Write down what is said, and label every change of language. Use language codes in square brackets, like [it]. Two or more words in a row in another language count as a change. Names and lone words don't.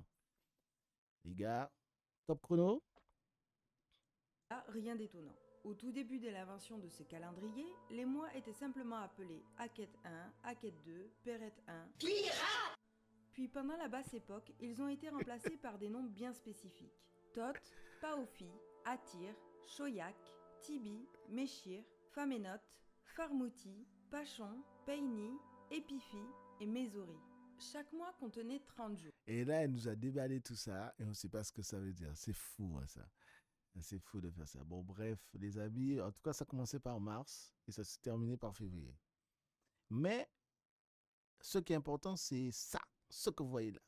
[fr] Les gars, top chrono. Là, rien d'étonnant. Au tout début de l'invention de ces calendriers, les mois étaient simplement appelés Aket 1, Aket 2, Peret 1. Puis pendant la basse époque, ils ont été remplacés par des noms bien spécifiques. Thoth, Paofi, Atir, Shoyak, Tibi, Méchir, Famenot, Farmouti, Pachon, Peini, Épiphi et Mésori. Chaque mois contenait 30 jours. Et là, elle nous a déballé tout ça et on ne sait pas ce que ça veut dire. C'est fou, hein, ça. C'est fou de faire ça. Bon, bref, les amis, en tout cas, ça commençait par mars et ça s'est terminé par février. Mais ce qui est important, c'est ça, ce que vous voyez là.